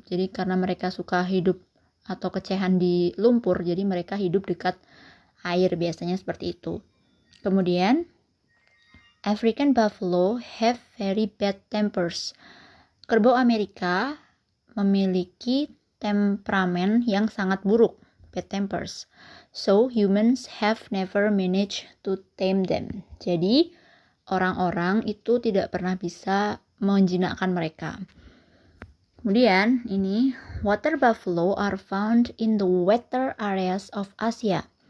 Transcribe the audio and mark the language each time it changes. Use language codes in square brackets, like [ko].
[id] Jadi karena mereka suka hidup atau kecehan di lumpur, jadi mereka hidup dekat air, biasanya seperti itu. Kemudian [en] African buffalo have very bad tempers. [id] Kerbau Amerika memiliki temperamen yang sangat buruk, [en] bad tempers. So humans have never managed to tame them. [id] Jadi orang-orang itu tidak pernah bisa menjinakkan mereka. Kemudian ini, [en] water buffalo are found in the wetter areas of Asia.